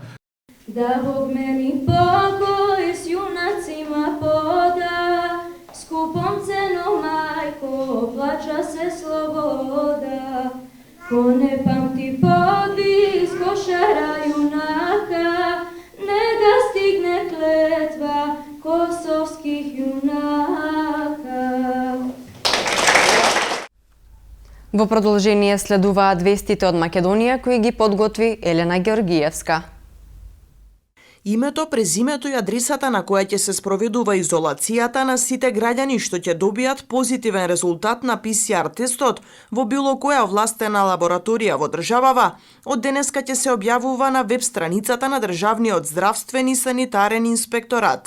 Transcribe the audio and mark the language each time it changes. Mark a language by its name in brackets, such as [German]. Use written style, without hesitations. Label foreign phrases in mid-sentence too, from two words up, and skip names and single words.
[Serbian] Da Bog meni pokoj s junacima poda, skupom cenom majko plaća se sloboda. Ko ne pamti podvis košara junaka, nega stigne kletva kosovskih junaka. [Macedonian] Во продолжение следуваат вестите од Македонија кои ги подготви Елена Георгиевска. Името, презимето и адресата на која ќе се спроведува изолацијата на сите граѓани што ќе добијат позитивен резултат на ПСР тестот во било која овластена лабораторија во државава, од денеска ќе се објавува на веб страницата на Државниот здравствен и санитарен инспекторат.